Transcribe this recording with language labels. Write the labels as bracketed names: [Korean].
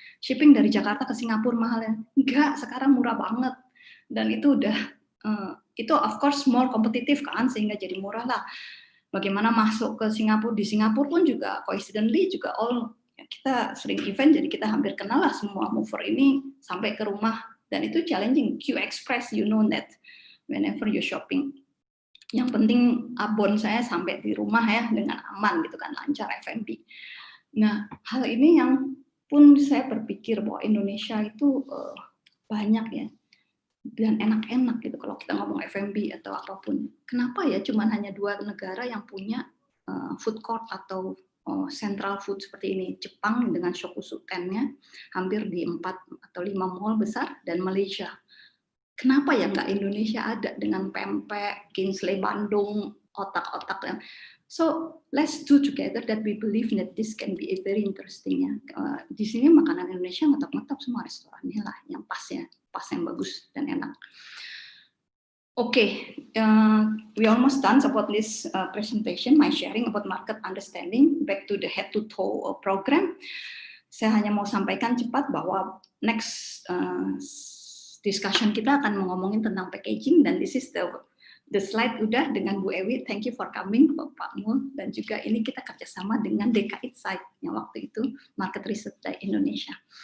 [Indonesian] Shipping dari Jakarta ke Singapura mahal ya? Enggak, sekarang murah banget. Dan itu udah, itu [English] of course more [Indonesian] kompetitif kan, sehingga jadi murah lah. Bagaimana masuk ke Singapura, di Singapura pun juga coincidentally juga kita sering event, jadi kita hampir kenal lah semua mover ini sampai ke rumah. Dan itu [English] challenging, Q Express, you know that whenever you shopping. [Indonesian] Yang penting abon saya sampai di rumah ya dengan aman gitu kan, lancar F&B. Nah, hal ini yang pun saya berpikir bahwa Indonesia itu banyak ya dan enak-enak gitu kalau kita ngomong F&B atau apapun. Kenapa ya cuman hanya 2 negara yang punya food court atau central food seperti ini? Jepang dengan Shokusuken-nya hampir di 4 atau 5 mall besar, dan Malaysia. Kenapa ya nggak Indonesia ada dengan pempek, Kingsley Bandung, otak-otak. [English] So let's do together that we believe that this can be a very interesting ya. [Indonesian] Di sini makanan Indonesia ngetop-ngetop semua restorannya lah, yang pas ya, pas yang bagus dan enak. [English] Okay, we almost done about this presentation, my sharing about market understanding. Back to the head-to-toe program. [Indonesian] Saya hanya mau sampaikan cepat bahwa [English] next discussion [Indonesian] kita akan ngomongin tentang packaging, dan [English] this is the slide [Indonesian] udah dengan Bu Ewi. [English] Thank you for coming, [Indonesian] Pak Mul, dan juga ini kita kerjasama dengan DK Insight yang waktu itu Market Research Day Indonesia.